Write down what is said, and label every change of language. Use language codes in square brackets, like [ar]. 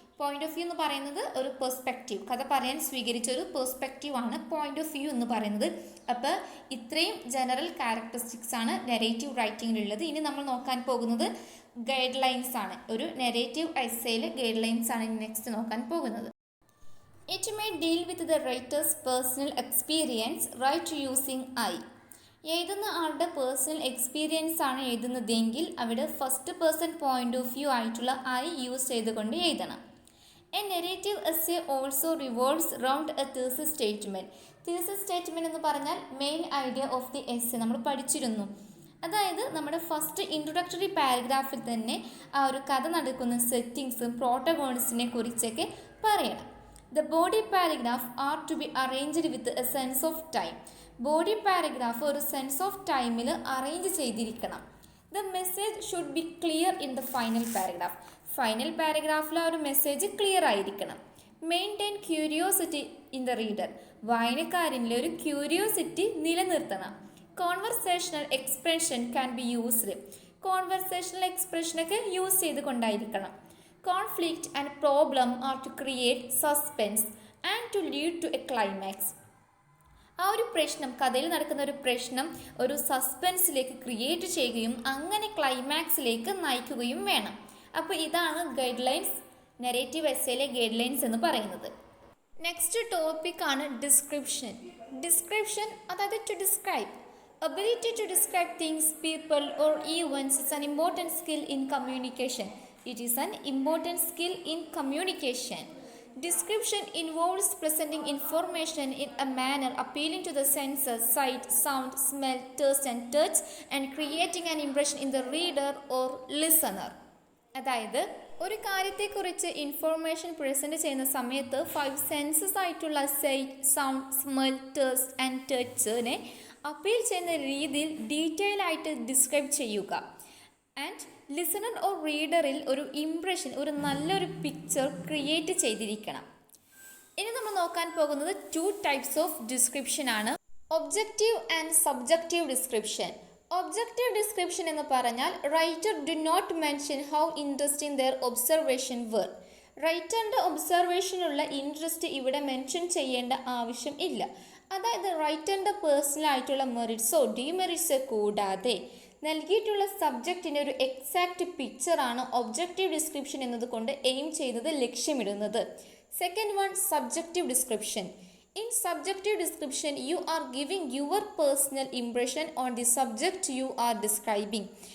[ml] Point of view എന്ന് പറയുന്നത് ഒരു പെർസ്പെക്റ്റീവ്, കഥ പറയാൻ സ്വീകരിച്ച ഒരു പെർസ്പെക്റ്റീവ് ആണ് പോയിന്റ് ഓഫ് വ്യൂ എന്ന് പറയുന്നത്. അപ്പോൾ ഇത്രയും ജനറൽ ക്യാരക്ടറിസ്റ്റിക്സ് ആണ് നെറേറ്റീവ് റൈറ്റിങ്ങിലുള്ളത്. ഇനി നമ്മൾ നോക്കാൻ പോകുന്നത് ഗൈഡ് ലൈൻസ് ആണ്. ഒരു നെറേറ്റീവ് എസ്സേയിലെ ഗൈഡ് ലൈൻസ് ആണ് ഇനി നെക്സ്റ്റ് നോക്കാൻ പോകുന്നത്. [en] It may deal with the writer's personal experience, write using I. [ml] എഴുതുന്ന ആളുടെ പേഴ്സണൽ എക്സ്പീരിയൻസ് ആണ് എഴുതുന്നതെങ്കിൽ അവിടെ first person point of view ആയിട്ടുള്ള ഐ യൂസ് ചെയ്തുകൊണ്ട് എഴുതണം. [en] A narrative essay also revolves round a thesis statement. [ml] Thesis statement എന്ന് പറഞ്ഞാൽ [en] main idea of the essay [ml] നമ്മൾ പഠിച്ചിരുന്നു. അതായത് നമ്മുടെ ഫസ്റ്റ് ഇൻട്രൊഡക്ടറി പാരഗ്രാഫിൽ തന്നെ ആ ഒരു കഥ നടക്കുന്ന സെറ്റിങ്സും പ്രോട്ടഗോണിസ്റ്റിനെ കുറിച്ചൊക്കെ പറയണം. [en] The body paragraph are to be arranged with a sense of time. [ml] Body paragraph ഒരു സെൻസ് ഓഫ് ടൈമിൽ അറേഞ്ച് ചെയ്തിരിക്കണം. [en] The message should be clear in the final paragraph. [ml] Final പാരഗ്രാഫിൽ ആ ഒരു മെസ്സേജ് ക്ലിയർ ആയിരിക്കണം. [en] Maintain curiosity in the reader. [ml] വായനക്കാരനിലെ ഒരു curiosity നിലനിർത്തണം. [en] Conversational expression can be used. [ml] Conversational എക്സ്പ്രഷനൊക്കെ use ചെയ്ത് കൊണ്ടായിരിക്കണം. [en] Conflict and problem are to create suspense and to lead to a climax. [ml] ആ ഒരു പ്രശ്നം, കഥയിൽ നടക്കുന്ന ഒരു പ്രശ്നം ഒരു സസ്പെൻസിലേക്ക് ക്രിയേറ്റ് ചെയ്യുകയും അങ്ങനെ ക്ലൈമാക്സിലേക്ക് നയിക്കുകയും വേണം. അപ്പോൾ ഇതാണ് guide lines, narrative എസ്സേയിലെ guide lines എന്ന് പറയുന്നത്. നെക്സ്റ്റ് ടോപ്പിക്കാണ് ഡിസ്ക്രിപ്ഷൻ. ഡിസ്ക്രിപ്ഷൻ അതായത് [en] To describe. Ability to describe things, people or events is an important skill in communication. It is an important skill in communication. Description involves presenting information in a manner appealing to the senses, sight, sound, smell, taste and touch, and creating an impression in the reader or listener. [ml] അതായത് ഒരു കാര്യത്തെക്കുറിച്ച് information present ചെയ്യുന്ന സമയത്ത് 5 census ആയിട്ടുള്ള site, sound, smell, taste and ടച്ചിനെ appeal ചെയ്യുന്ന രീതിയിൽ detail ആയിട്ട് describe ചെയ്യുക. ആൻഡ് ലിസണർ ഓർ റീഡറിൽ ഒരു ഇംപ്രഷൻ, ഒരു നല്ലൊരു പിക്ചർ ക്രിയേറ്റ് ചെയ്തിരിക്കണം. ഇനി നമ്മൾ നോക്കാൻ പോകുന്നത് 2 ടൈപ്സ് ഓഫ് ഡിസ്ക്രിപ്ഷൻ ആണ്. [en] Objective and subjective description. Objective description എന്ന് പറഞ്ഞാൽ writer do not mention how interesting their observation were. [ml] റൈറ്ററിൻ്റെ ഒബ്സർവേഷനുള്ള interest ഇവിടെ മെൻഷൻ ചെയ്യേണ്ട ആവശ്യം ഇല്ല. അതായത് റൈറ്ററിൻ്റെ പേഴ്സണൽ ആയിട്ടുള്ള മെറിറ്റ്സോ ഡിമെറിറ്റ്സോ കൂടാതെ നൽകിയിട്ടുള്ള സബ്ജക്റ്റിൻ്റെ ഒരു എക്സാക്റ്റ് പിക്ചറാണ് ഒബ്ജക്റ്റീവ് ഡിസ്ക്രിപ്ഷൻ എന്നതുകൊണ്ട് എയിം ചെയ്യുന്നത്, ലക്ഷ്യമിടുന്നത്. [en] Second one, subjective description. In subjective description, you are giving your personal impression on the subject you are describing.